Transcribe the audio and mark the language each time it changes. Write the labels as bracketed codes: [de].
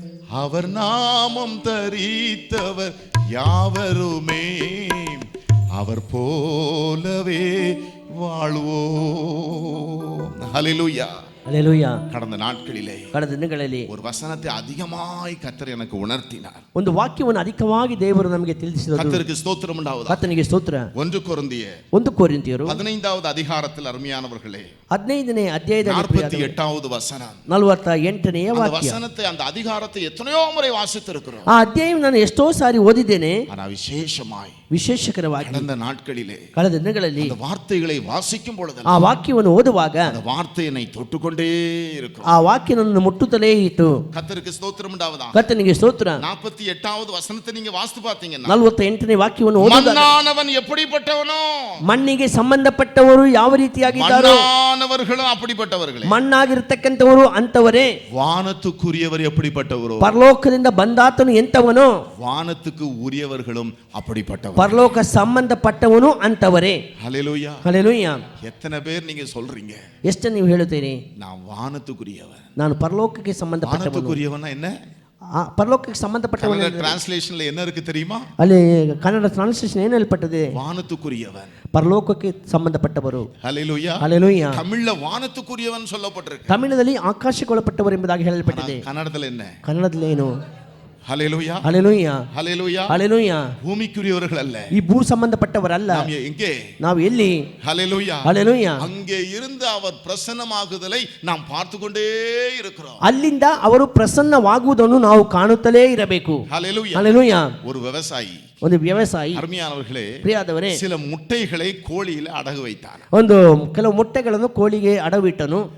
[ta] அவர் நாமம் தரித்தவர் யாவருமே அவர் போலவே வாழ்வோம். ஹalleluya. [kn] ಹಲ್ಲೆಲೂಯಾ. [ta] கடந்த நாட்களிலே, [kn] ಕಳೆದ ದಿನಗಳಲ್ಲಿ [ta] ஒரு வசனத்தை அதிகமாய் கர்த்தர் எனக்கு உணர்த்தினார். [kn] ಒಂದು ವಾಕ್ಯವನ್ನು ಅಧಿಕವಾಗಿ ದೇವರು ನಮಗೆ ತಿಳಿಸಿದರು. [ta] கர்த்தருக்கு ஸ்தோத்திரம் உண்டாவதாக. [kn] ಕರ್ತನಿಗೆ ಸ್ತೋತ್ರ. [ta] 1 கொரிந்தியர் [kn] 1 ಕೊರಿಂಥಿಯರು [ta] 15வது அதிகாரத்தில் அருமையானவர்களே [kn] 15ನೇ ಅಧ್ಯಾಯದಲ್ಲಿ [ta] 48வது வசனம். [kn] 48ನೆಯ [ta] அந்த [kn] ವಾಕ್ಯ. [ta] வசனத்தை, அந்த அதிகாரத்தை எத்தனையோ முறை வாசித்திருக்கிறோம். [kn] ಆ ಅಧ್ಯಾಯ ನಾನು ಎಷ್ಟೋ ಸಾರಿ ಓದಿದ್ದೇನೆ. [ta] ஆனா விசேஷமாய் [kn] ವಿಶೇಷಕರವಾಗಿ [ta] கடந்த நாட்களிலே [kn] ಕಳೆದ ದಿನಗಳಲ್ಲಿ [ta] அந்த வார்த்தைகளை வாசிக்கும் பொழுது [kn] ಆ ವಾಕ್ಯವನ್ನು ಓದುವಾಗ [ta] அந்த வார்த்தையை தொட்டுக்கொண்டே இருக்கும். [kn] ಆ ವಾಕ್ಯ ನನ್ನನ್ನು ಮುಟ್ಟುತ್ತಲೇ ಇತ್ತು. [ta] கர்த்தருக்கு ஸ்தோத்திரம் உண்டாவதாக. [kn] ಕರ್ತನಿಗೆ ಸ್ತೋತ್ರ. [ta] 48வது வசனத்தை நீங்க வாசித்து பார்த்தீங்கன்னா [kn] 48ನೇ ವಾಕ್ಯವನ್ನು ಓದುವಾಗ [ta] மண்ணானவன் எப்படிப்பட்டவனோ, [kn] ಮಣ್ಣಿಗೆ ಸಂಬಂಧಪಟ್ಟವರು ಯಾವ ರೀತಿಯಾಗಿದ್ದಾರೋ [ta] மண்ணானவர்களும் அப்படிப்பட்டவர்களே, [kn] ಮಣ್ಣಾಗಿರ್ತಕ್ಕಂಥವರು ಅಂತವರೇ. [ta] வானத்துக்குரியவர் எப்படிப்பட்டவரோ, [kn] ಪರಲೋಕದಿಂದ ಬಂದಾತನು ಎಂತವನೋ, [ta] வானத்துக்கு உரியவர்களும் அப்படிப்பட்டவர். [kn] ಪರಲೋಕ ಸಂಬಂಧಪಟ್ಟವನು ಅಂತವರೇ. ஹalleluya. ಹಲ್ಲೆಲೂಯಾ. [ta] எத்தனை பேர் நீங்க சொல்றீங்க, [kn] ಎಷ್ಟು ನೀವು ಹೇಳುತ್ತೀರಿ [ta] நான் வானத்துக்குரியவன்? [kn] ನಾನು ಪರಲೋಕಕ್ಕೆ ಸಂಬಂಧಪಟ್ಟವನು. [ta] வானத்துக்குரியவன் என்ன? [kn] ಪರಲೋಕಕ್ಕೆ ಸಂಬಂಧಪಟ್ಟವನು. [ta] கன்னட டிரான்ஸ்லேஷன்ல என்ன இருக்கு தெரியுமா? [kn] ಅಲ್ಲಿ ಕನ್ನಡ ಟ್ರಾನ್ಸ್ಲೇಷನ್ ಏನು ಹೇಳ್ಪಟ್ಟಿದೆ? [ta] வானத்துக்குரியவன், [kn] ಪರಲೋಕಕ್ಕೆ ಸಂಬಂಧಪಟ್ಟವರು. ஹalleluya. ಹಲ್ಲೆಲೂಯಾ. [ta] தமிழ்ல வானத்துக்குரியவன் சொல்லப்பட்டிருக்கு. [kn] ತಮಿಳದಲ್ಲಿ ಆಕಾಶಕ್ಕೊಳಪಟ್ಟವರು ಎಂಬುದಾಗಿ ಹೇಳಲ್ಪಟ್ಟಿದೆ. [ta] கன்னடத்துல என்ன? [kn] ಕನ್ನಡದಲ್ಲಿ ಏನು? ஹalleluya. ಹಲ್ಲೆಲೂಯಾ. ஹalleluya. ಹಲ್ಲೆಲೂಯಾ. [ta] பூமிக்குரியவர்கள் அல்ல, [kn] ಈ ಭೂ ಸಂಬಂಧಪಟ್ಟವರಲ್ಲ. [ta] நாம் எங்கே? [kn] ನಾವು ಎಲ್ಲಿ? ஹalleluya. ಹಲ್ಲೆಲೂಯಾ. [ta] அங்கே இருந்து அவர் பிரசன்னமாகுதலை நாம் பார்த்து கொண்டே இருக்கிறோம். [kn] ಅಲ್ಲಿಂದ ಅವರು ಪ್ರಸನ್ನವಾಗುವುದನ್ನು ನಾವು ಕಾಣುತ್ತಲೇ ಇರಬೇಕು. ஹalleluya. ಹಲ್ಲೆಲೂಯಾ. [ta] ஒரு விவசாயி, [kn] ಒಂದು ವ್ಯವಸಾಯಿ, [ta] அருமையானவர்களே, [kn] ಪ್ರಿಯಾದವರೇ, [ta] சில முட்டைகளை கோழியில அடகு வைத்தார். [kn] ಒಂದು ಕೆಲವು ಮೊಟ್ಟೆಗಳನ್ನು ಕೋಳಿಗೆ ಅಡವಿಟ್ಟನು.